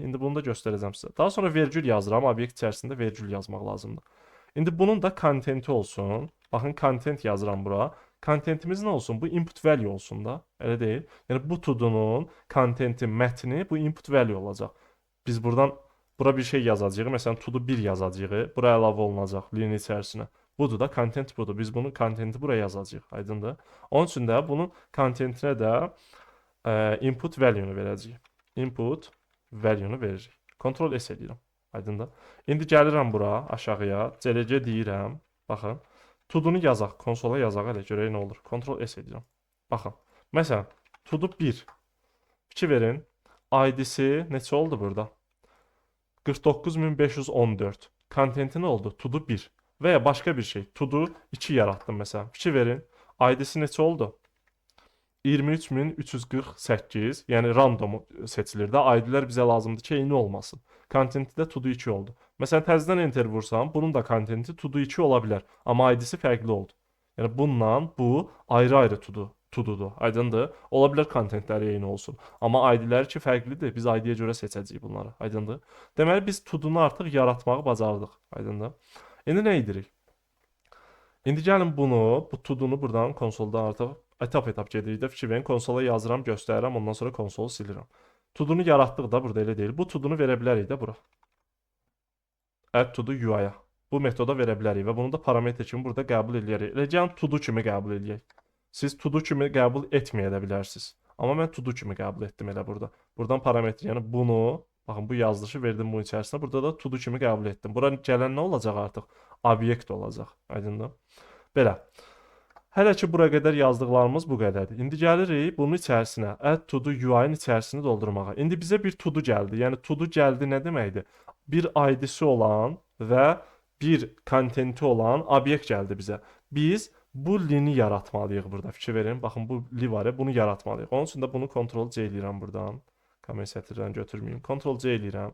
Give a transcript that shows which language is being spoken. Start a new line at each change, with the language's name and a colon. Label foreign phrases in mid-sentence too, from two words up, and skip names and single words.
Azerbaijani: İndi bunu da göstərəcəm sizə. Daha sonra vergül yazıram. Obyekt içərisində vergül yazmaq lazımdır. İndi bunun da kontenti olsun. Baxın, content yazıram bura. Kontentimiz nə olsun? Bu
English: input value
Azerbaijani: olsun da. Elə deyil. Yəni bu to-do'nun kontenti, mətni bu
English: input value
Azerbaijani: olacaq. Biz buradan bura bir şey yazacağıq. Məsələn, to-do 1 yazacağıq. Bura əlavə olunacaq linin içərisinə. Budur da content budur. Biz bunun kontenti buraya yazacağıq. Aydındır? Onun üçün də bunun kontentinə də
English: input value-
Azerbaijani: nu verəcəyik.
English: Input value-
Azerbaijani: nu veririk. Ctrl S edirəm. Aydındır? İndi gəlirəm bura aşağıya. CLC deyirəm. Baxın. To-do'nu yazaq. Konsola yazaq hələ görək nə olur. Ctrl S edirəm. Baxın. Məsələn, to-do 1. Fikir verin. ID-si neçə oldu burada? 49514. Kontenti nə oldu? To-do 1. Və ya başqa bir şey. To-do 2 yaratdım məsələn. Fikir verin. ID-si neçə oldu? 23348. Yəni random seçilir də. ID-lər bizə lazımdır ki, eyni olmasın. Kontenti də to-do 2 oldu. Məsələn, təzədən enter vursam, bunun da kontenti to-do 2 ola bilər. Amma ID-si fərqli oldu. Yəni bununla bu ayrı-ayrı to-do'dur. Aydındır? Ola bilər kontentləri eyni olsun. Amma ID-lər ki fərqlidir. Biz ID-yə görə seçəcəyik bunları. Aydındır? Deməli biz to-do'nu artıq yaratmağı bacardıq. Aydındır? İndi nə edirik? İndi gəlin bunu, bu to-do'nu buradan konsolda artıq etap gedirik də. Fikir verin, konsola yazıram, göstərirəm, ondan sonra konsolu silirəm. To-do'nu yaratdıq da burada elə deyil. Bu to-do'nu verə bilərik də bura. Add to-do UI-ya. Bu metoda verə bilərik və bunu da parametr kimi burada qəbul edərik. Elə gəlin to-do kimi qəbul edək. Siz to-do kimi qəbul etməyə də bilərsiniz. Amma mən to-do kimi qəbul etdim elə burada. Buradan parametr, yəni bunu, baxın bu yazılışı verdim bunun içərisinə. Burada da to-do kimi qəbul etdim. Bura gələn nə olacaq artıq? Obyekt olacaq. Aydındır? Belə. Hələ ki bura qədər yazdıqlarımız bu qədərdir. İndi gəlirik bunun içərisinə, add to-do UI-nin içərisini doldurmağa. İndi bizə bir to-do gəldi. Yəni to-do gəldi nə deməkdir? Bir ID-si olan və bir kontenti olan obyekt gəldi bizə. Biz bu lini yaratmalıyıq burada. Fikir verin. Baxın bu li var ya, bunu yaratmalıyıq. Onun üçün də bunu Ctrl-C eləyirəm buradan. Comment sətirdən götürməyim. Ctrl-C eləyirəm.